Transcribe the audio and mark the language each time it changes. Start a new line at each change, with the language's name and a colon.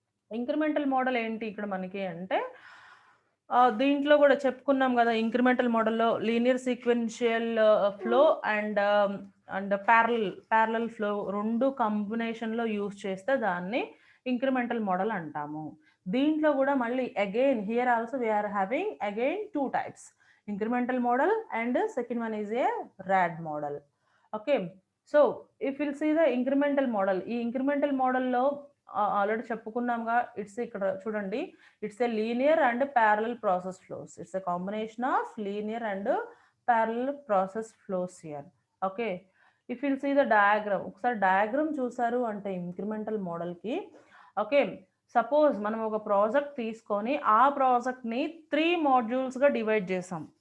Telugu: Incremental model ఏంటి ఇక్కడ మనకి అంటే, దీంట్లో కూడా చెప్పుకున్నాం కదా, ఇంక్రిమెంటల్ మోడల్లో linear sequential flow and parallel flow రెండు కాంబినేషన్లో యూజ్ చేస్తే దాన్ని ఇంక్రిమెంటల్ మోడల్ అంటాము. దీంట్లో కూడా మళ్ళీ
English: Again here also we are having again 2 types, incremental model and second one is a rad model. Okay, so if we'll see the incremental model, ఈ incremental model లో
Telugu: ఆల్రెడీ చెప్పుకున్నాంగా,
English: it's
Telugu: ఇక్కడ చూడండి,
English: It's a linear and parallel process flows. It's a combination of linear and parallel process flows here.
Telugu: Okay,
English: if will see the diagram,
Telugu: ఒకసారి diagram చూసారు అంటే incremental మోడల్కి, okay, suppose మనం ఒక project తీసుకొని ఆ ప్రాజెక్ట్ని 3 మాడ్యూల్స్గా డివైడ్ చేసాం.